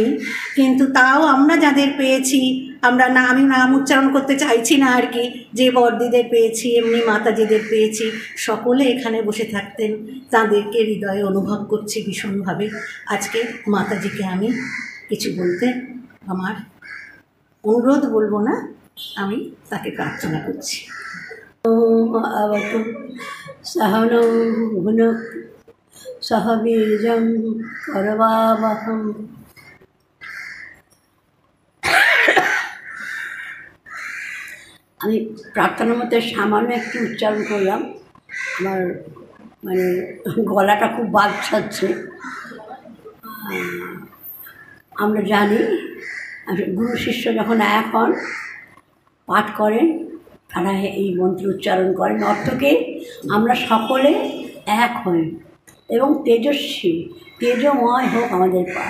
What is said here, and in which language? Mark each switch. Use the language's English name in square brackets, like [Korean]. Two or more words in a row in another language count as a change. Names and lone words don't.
[Bangla] কিন্তু তাও আমরা যাদের পেয়েছি, আমি নাম উচ্চারণ করতে চাইছি না আর কি, যে বর্দিদের পেয়েছি, এমনি মাতাজিদের পেয়েছি, সকলে এখানে বসে থাকতেন, তাদেরকে হৃদয়ে অনুভব করছি ভীষণভাবে। আজকে মাতাজিকে আমি কিছু বলতে, আমার অনুরোধ বলবো না, আমি তাকে প্রার্থনা করছি। [Sanskrit] अवतु सहनौ भुनक्तु सह वीर्यं करवावहम्। [Bangla] আমি প্রার্থনার মধ্যে সামান্য একটু উচ্চারণ করলাম, আমার মানে গলাটা খুব বাদ ছাড়ছে। আমরা জানি গুরু শিষ্য যখন এক হন, পাঠ করেন, তারা এই মন্ত্র উচ্চারণ করেন, অর্থকে আমরা সকলে এক হই এবং তেজস্বী তেজময় হোক আমাদের পাঠ।